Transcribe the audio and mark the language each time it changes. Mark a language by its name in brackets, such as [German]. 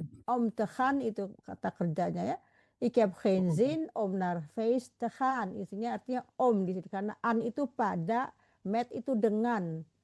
[Dutch] Om te gaan [Indonesian] itu kata kerjanya ya. [Dutch] Ik heb geen zin om naar feest te gaan. [Indonesian] Isinya artinya om di situ karena an itu pada, met itu dengan.